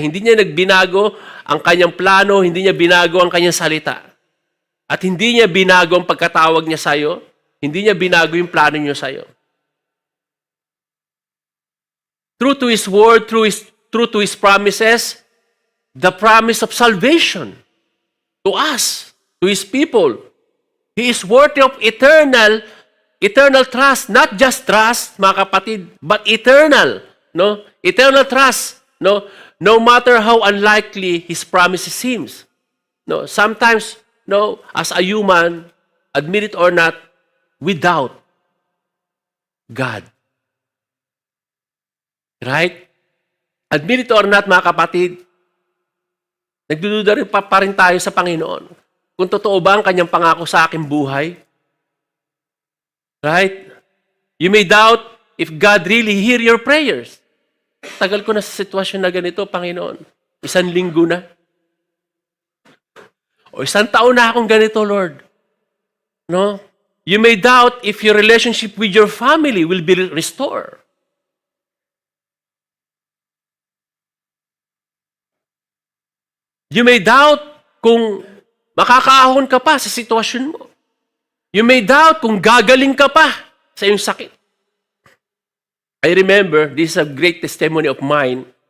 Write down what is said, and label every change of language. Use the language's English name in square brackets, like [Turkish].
[Filipino] Hindi niya nagbinago ang Kanyang plano, hindi niya binago ang Kanyang salita. At hindi niya binago ang pagkatawag niya sa'yo, hindi niya binago yung plano niya sa'yo. [English] True to His word, true to His promises, the promise of salvation to us, to His people. He is worthy of eternal trust, not just trust, [Filipino] mga kapatid, [English] but eternal, eternal trust, no matter how unlikely His promises seems. Sometimes, as a human, admit it or not, we doubt God. Right? Admit it or not, [Filipino] mga kapatid, nagdududa rin pa rin tayo sa Panginoon. Kung totoo ba ang Kanyang pangako sa aking buhay? [English] Right? You may doubt if God really hear your prayers. [Filipino] Tagal ko na sa sitwasyon na ganito, Panginoon. 1 linggo na. O 1 taon na akong ganito, Lord. [English] You may doubt if your relationship with your family will be restored. You may doubt [Filipino] kung makakaahon ka pa sa sitwasyon mo. [English] You may doubt [Filipino] kung gagaling ka pa sa iyong sakit. [English] I remember, this is a great testimony of mine.